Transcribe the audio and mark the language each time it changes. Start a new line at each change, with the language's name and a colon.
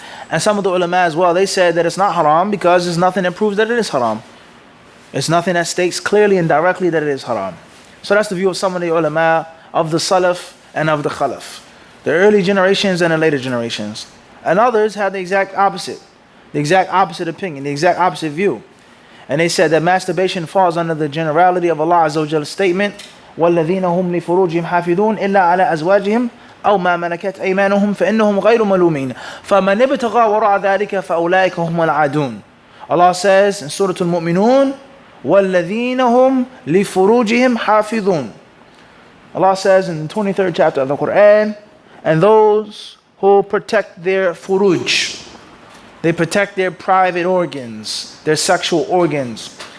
English: And some of the ulama as well, they said that it's not haram because there's nothing that proves that it is haram. It's nothing that states clearly and directly that it is haram. So that's the view of some of the ulama of the Salaf and of the Khalaf, the early generations and the later generations. And others had the exact opposite opinion, the exact opposite view. And they said that masturbation falls under the generality of Allah Azza wa Jalla's statement,
Arabic: وَالَّذِينَ هُمْ لِفُرُوجِهِمْ حَافِظُونَ إِلَّا عَلَى أَزْوَاجِهِمْ أَوْ مَا مَلَكَتْ أَيْمَانُهُمْ فَإِنَّهُمْ غَيْرُ مَلُومِينَ فَمَنِ ابْتَغَى وَرَاءَ ذَلِكَ فَأُولَٰئِكَ هُمُ الْعَادُونَ.
English: Allah says in Surah Al-Mu'minun,
Arabic: وَالَّذِينَ هُمْ لِفُرُوجِهِمْ حَافِظُونَ.
English: Allah says in the 23rd chapter of the Quran, and those who protect their furuj, they protect their private organs, their sexual organs.